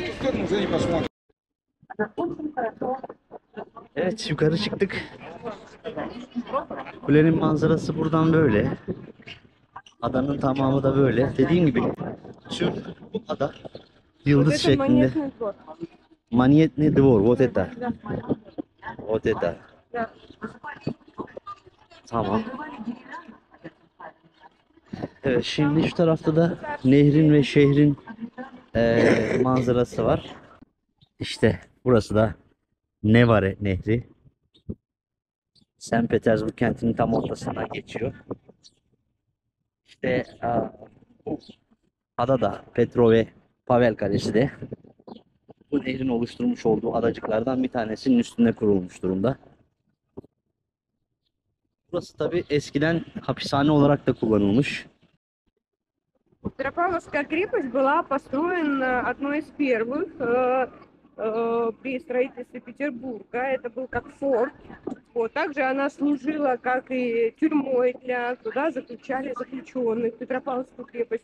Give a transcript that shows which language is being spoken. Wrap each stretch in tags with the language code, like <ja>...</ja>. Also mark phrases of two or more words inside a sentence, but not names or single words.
<tr>Evet, yukarı çıktık. Kulenin manzarası buradan böyle. Adanın tamamı da böyle. Dediğim gibi tüm bu ada yıldız şeklinde.</tr> <ru>Монетный двор, вот это. Вот это.</ru> <tr>Tamam. Evet, şimdi şu tarafta da nehrin ve şehrin manzarası var. İşte burası da Nevare Nehri. St. Petersburg kentinin tam ortasından geçiyor. İşte bu ada da Petrov ve Pavel Kalesi de bu nehrin oluşturmuş olduğu adacıklardan bir tanesinin üstünde kurulmuş durumda. Burası tabi eskiden hapishane olarak da kullanılmış.</tr> <ru>Петропавловская крепость была построена одной из первых при строительстве Петербурга. Это был как форт. Вот. Также она служила как и тюрьмой для туда заключали заключенных, Петропавловскую крепость.</ru>